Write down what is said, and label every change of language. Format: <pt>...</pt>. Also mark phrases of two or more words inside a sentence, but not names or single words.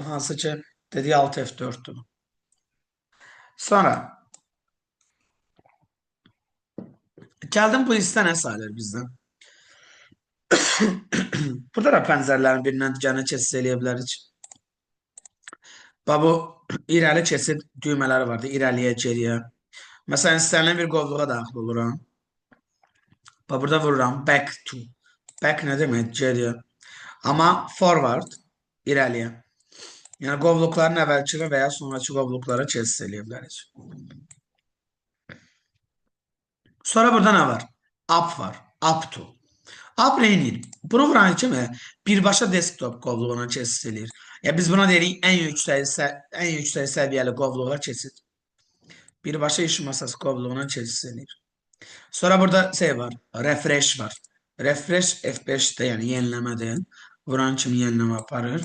<az>Hansı ki dediyi Alt F4'dür. Sonra gəldim bu listə nə sayılır bizdən? Burada da pəncərələrin birindən digərinə keçid eləyə bilərik. Bu irəli keçid düymələri vardı. İrəliyə, geriyə. Məsələn, istənilən bir qovluğa daxil oluram. Burada vururam</az> <en>back to.</en> <az>Back nə demək? Geriyə. Amma forward irəliyə. Yəni qovluqların əvvəlki və ya sonraki qovluqlara keçid eləyə bilərik. Sonra burada nə var? Up var.</az> <en>Up to.</en> <az>Up neyini? Bunu vuran kimi birbaşa desktop qovluğuna keçid eləyir. Ya biz buna deyirik ən yüksək səviyyəli qovluğa keçid. Birbaşa iş masası qovluğuna keçid eləyir. Sonra burada var. Refresh var. Refresh F5'də yəni yeniləmədir. Vuran kimi yenileme aparır.</az>